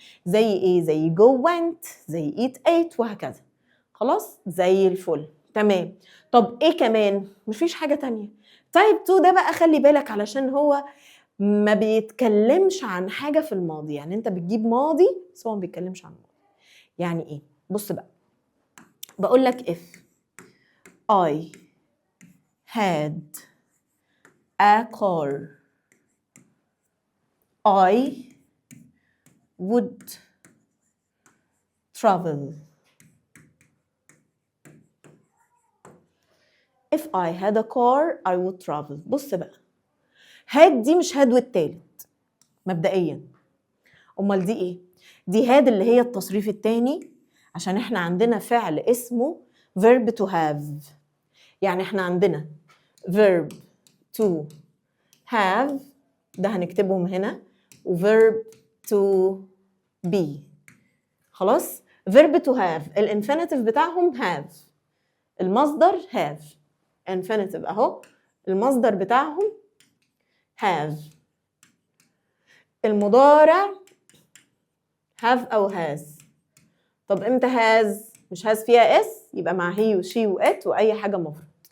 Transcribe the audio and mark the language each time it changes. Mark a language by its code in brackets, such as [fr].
[ar] زي ايه؟ زي go went، زي eat ate، وهكذا. خلاص زي الفل. تمام. طب ايه كمان؟ مفيش حاجة تانية. type 2 ده بقى خلي بالك علشان هو ما بيتكلمش عن حاجة في الماضي. يعني انت بتجيب ماضي بس هو ما بيتكلمش عن الماضي. يعني ايه؟ بص بقى، بقول لك [en] if I had a car I would travel. If I had a car I would travel. [ar] بص بقى، had دي مش had والتالت مبدئيا. امال دي ايه؟ دي had اللي هي التصريف التاني، عشان احنا عندنا فعل اسمه verb to have. يعني احنا عندنا verb to have ده هنكتبهم هنا، و verb to be. خلاص. verb to have الانفينيتيف بتاعهم have، المصدر have. infinitive اهو، المصدر بتاعهم have. المضارع have او has. طب امتى has؟ مش has فيها s، يبقى مع he و she و it واي حاجه مفرد.